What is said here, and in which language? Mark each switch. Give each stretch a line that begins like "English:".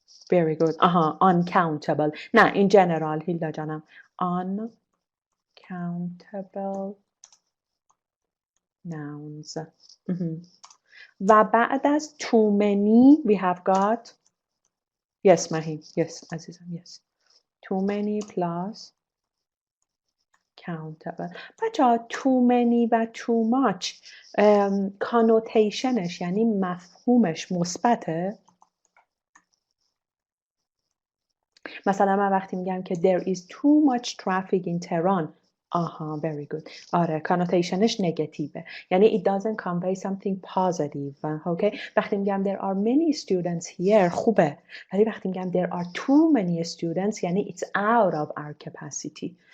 English: Very good. Uncountable. Now, in general, Hilda Janam, uncountable nouns. و بعد از too many we have got yes Mahim, yes عزیزم, yes too many plus countable.
Persian: بچه too many و too much connotationش یعنی مفهومش مثبته. مثلا من وقتی میگم که
English: there is too much traffic in Tehran. آها very good. آره connotationش نگاتیوه، یعنی it doesn't convey something positive. okay. وقتی میگم there are many students here
Persian: خوبه، ولی وقتی میگم
English: there are too many students یعنی it's out of our capacity.